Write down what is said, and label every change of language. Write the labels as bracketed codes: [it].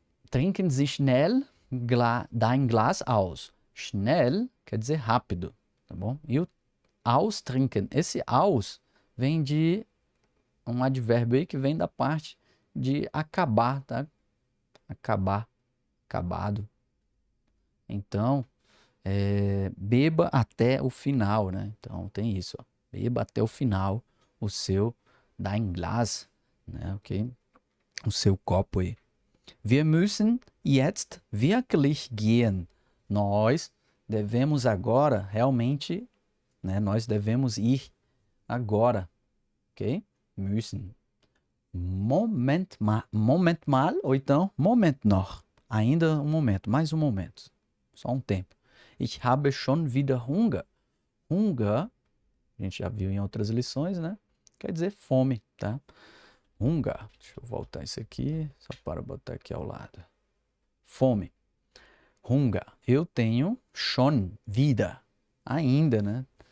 [de] Trinken Sie schnell dein Glas aus. [pt] Schnell quer dizer rápido, tá bom? E o austrinken, esse aus vem de um advérbio aí que vem da parte de acabar, tá? Acabar, acabado. Então, beba até o final, né? Então tem isso, ó. Beba até o final o seu [de] dein Glas, [pt] né? Ok? O seu copo aí. [de] Wir müssen jetzt wirklich gehen. [pt] Nós devemos agora realmente, né? Nós devemos ir agora, ok? Müssen. [de] Moment mal, [pt] ou então [de] Moment noch. [pt] Ainda um momento, mais um momento. Só um tempo. [de] Ich habe schon wieder Hunger. [pt] Hunger, a gente já viu em outras lições, né? Quer dizer fome, tá? Hunger. Deixa eu voltar isso aqui, só para botar aqui ao lado. Fome. Hunger. Eu tenho [de] schon wieder. [pt] Ainda, né?